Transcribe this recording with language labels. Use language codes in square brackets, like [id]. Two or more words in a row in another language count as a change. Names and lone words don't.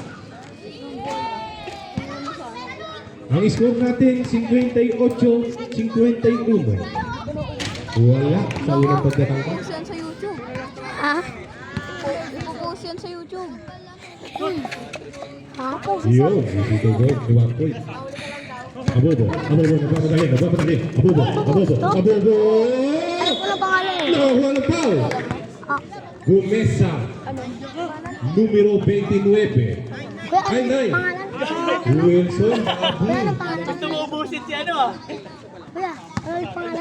[tl] Ang score natin 58-51. Wala sa unang pagkatangka. Ipopost yan sa YouTube. Ha? Ipopost yan sa YouTube. Ha? Yun, [en] easy to go. 1 point. [tl] Abobo, nagpapadali. Abobo. Ano pala pangalan eh? Nakakuha ng foul. Ah, Gumesa. Numero 29. kuya ano Ay, nay. pangalan? Wilson. Kuya ano pangalan? Tumubusit si ano ah. Kuya, ano yung pangalan?